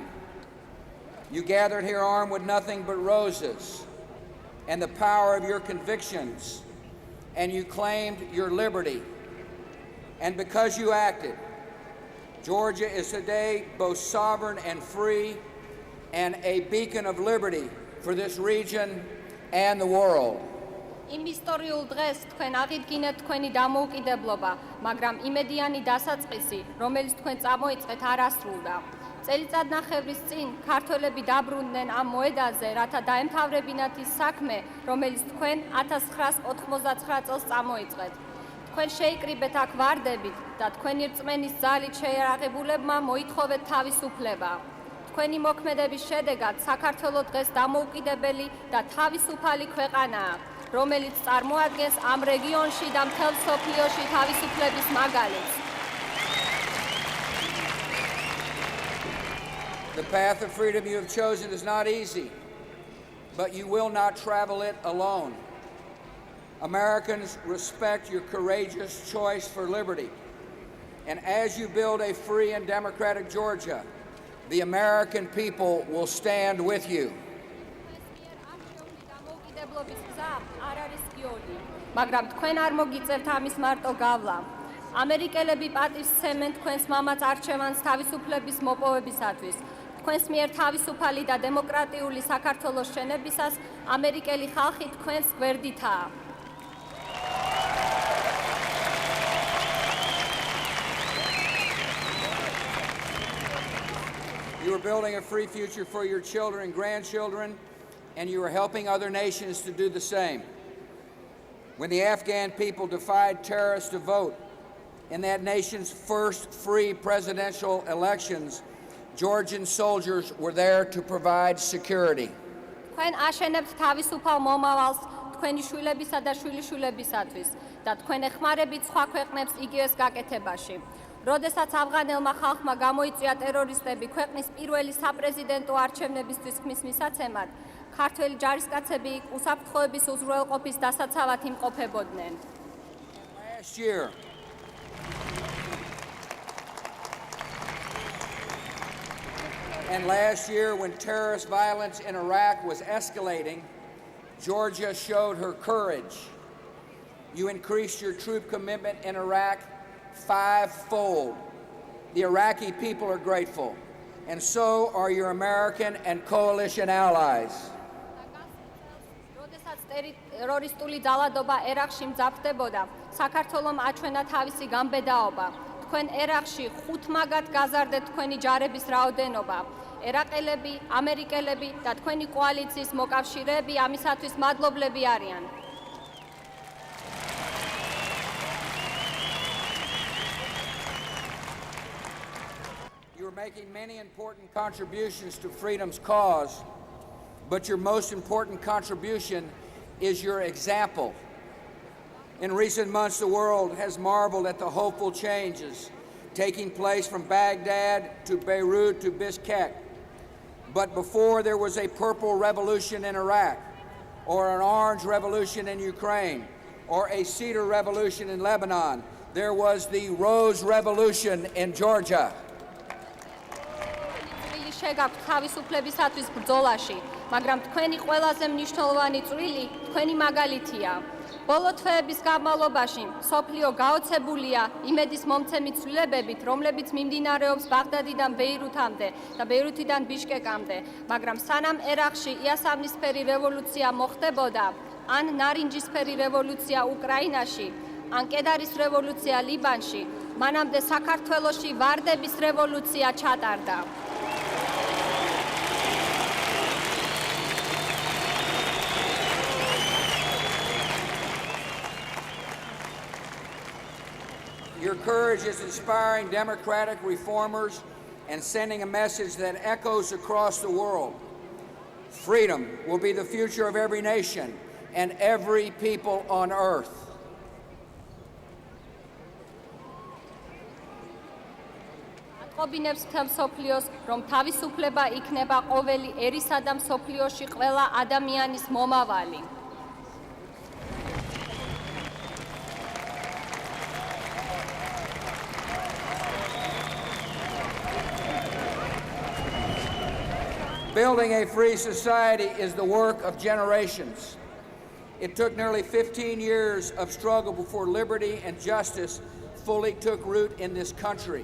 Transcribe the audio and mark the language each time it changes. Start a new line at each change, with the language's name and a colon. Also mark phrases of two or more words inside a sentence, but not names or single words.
English: You gathered here armed with nothing but roses and the power of your convictions, and you claimed your liberty. And because you acted, Georgia is today both sovereign and free and a beacon of liberty for this region and the world.
Georgian: იმ ისტორიულ დღეს თქვენ აღიდგინეთ თქვენი დამოუკიდებლობა, მაგრამ იმედიანი დასაწყისი, რომელიც თქვენ წამოიწყეთ, არ ასრულდა. წელიწადნახევრის წინ ქართველები დაბრუნდნენ ამ მოედანზე, რათა დაემთავრებინათ ის საქმე, რომელიც თქვენ 1999 წელს წამოიწყეთ. თქვენ შეიკრიბეთ აქ ვარდებით და თქვენი რწმენის ძალით შეიარაღებულებმა მოითხოვეთ თავისუფლება. თქვენი მოქმედების შედეგად საქართველო დღეს დამოუკიდებელი და თავისუფალი ქვეყანაა. რომელიც წარმოადგენს ამ რეგიონში და მთელ მსოფლიოში თავისუფლების მაგალითს.
English: The path of freedom you have chosen is not easy, but you will not travel it alone. Americans respect your courageous choice for liberty. And as you build a free and democratic Georgia, the American people will stand with you.
Georgian: მაგრამ თქვენ არ მოგიწევთ ამის მარტო გავლა. ამერიკელები პატივს სცემენ თქვენს მამაც არჩევანს თავისუფლების მოპოვებისათვის. თქვენს მიერ თავისუფალი და დემოკრატიული საქართველოს შენებისას ამერიკელი ხალხი თქვენს გვერდითაა.
English: You are building a free future for your children and grandchildren, and you are helping other nations to do the same. When the Afghan people defied terrorists to vote in that nation's first free presidential elections, Georgian soldiers were there to provide security.
Georgian: თქვენ აშენებთ თავისუფალ მომავალს თქვენი შვილებისა და შვილიშვილებისათვის და თქვენ ეხმარებით სხვა ქვეყნებს იგივეს გაკეთებაში. როდესაც ავღანელმა ხალხმა გამოიწვია ტერორისტები ქვეყნის პირველი საპრეზიდენტო არჩევნებისთვის ქმის მისაცემად, ქართველი ჯარისკაცები უსაფრთხოების უზრუნველყოფის დასაცავად იმყოფებოდნენ.
English: And last year, when terrorist violence in Iraq was escalating, Georgia showed her courage. You increased your troop commitment in Iraq fivefold. The Iraqi people are grateful, and so are your American and coalition allies.
Georgian: როდესაც ტერორისტული ძალადობა ერაყში მძაფრდებოდა, საქართველომ აჩვენა თავისი გამბედაობა. თქვენ ერაყში 5 მაგად გაზარდეთ თქვენი ჯარების რაოდენობა. ერაყელები, ამერიკელები და თქვენი კოალიციის მოკავშირეები ამისათვის მადლობლები არიან.
English: You're making many important contributions to freedom's cause, but your most important contribution is your example. In recent months, the world has marveled at the hopeful changes taking place from Baghdad to Beirut to Bishkek. But before there was a purple revolution in Iraq, or an orange revolution in Ukraine, or a cedar revolution in Lebanon, there was the rose revolution in Georgia.
Georgian: შეგაქვთ თავისუფლებისათვის ბრძოლაში, მაგრამ თქვენი ყველაზე მნიშვნელოვანი წვლილი თქვენი მაგალითია. ბოლო თვეების განმავლობაში სოფლიო გაოცებულია იმედის მომცემი ცვლილებებით, რომლებიც მიმდინარეობს ბაღდადიდან ბეირუთამდე და ბეირუთიდან ბიშკეკამდე, მაგრამ სანამ ერაყში იასამნისფერი რევოლუცია მოხდებოდა, ან ნარინჯისფერი რევოლუცია უკრაინაში, ან კედარის რევოლუცია ლიბანში, მანამდე საქართველოში ვარდების რევოლუცია ჩატარდა.
English: Your courage is inspiring democratic reformers and sending a message that echoes across the world. Freedom will be the future of every nation and every people on earth.
Georgian: ატყობინებს მთელ მსოფლიოს, რომ თავისუფლება იქნება ყოველი ერისა და მსოფლიოში ყველა ადამიანის მომავალი.
English: Building a free society is the work of generations. It took nearly 15 years of struggle before liberty and justice fully took root in this country.